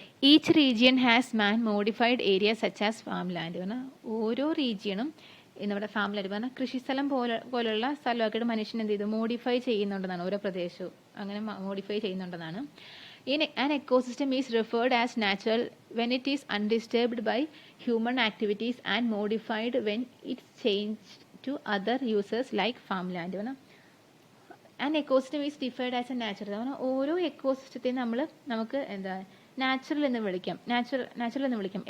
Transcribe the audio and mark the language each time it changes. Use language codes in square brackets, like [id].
[en] Each region has man modified area such as farm land. [ml] പറഞ്ഞാൽ ഓരോ റീജിയണും നമ്മുടെ farm land പറഞ്ഞാൽ കൃഷിസ്ഥലം പോലുള്ള സ്ഥലമൊക്കെ മനുഷ്യൻ എന്ത് ചെയ്തു മോഡിഫൈ ചെയ്യുന്നുണ്ടെന്നാണ്. ഓരോ പ്രദേശവും അങ്ങനെ modify ചെയ്യുന്നുണ്ടെന്നാണ്. [en] An ecosystem is referred as natural when it is undisturbed by human activities and modified when it's changed to other uses like farmland. An ecosystem is defined as a natural. [ml] ഓരോ എക്കോസിസ്റ്റത്തെ നമുക്ക് natural എന്ന് വിളിക്കാം.